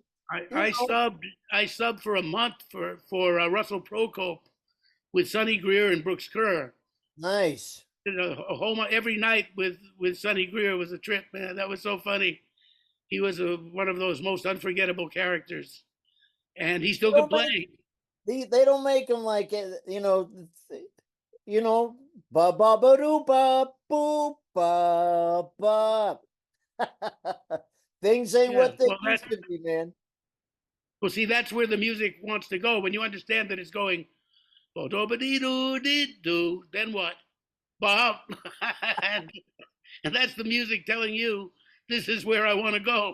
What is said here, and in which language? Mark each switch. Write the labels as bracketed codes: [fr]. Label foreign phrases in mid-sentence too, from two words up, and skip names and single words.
[en] I subbed for a month for Russell Procope with Sonny Greer and Brooks Kerr. Nice. A whole every night with Sonny Greer was a trip, man. That was so funny. He was one of those most unforgettable characters, and he still could play. They don't make him like ba ba ba doo ba boop ba ba. Things ain't what they used to be, man. Well, see, that's where the music wants to go. When you understand that it's going, do, then what? Bob. and that's the music telling you this is where I want to go.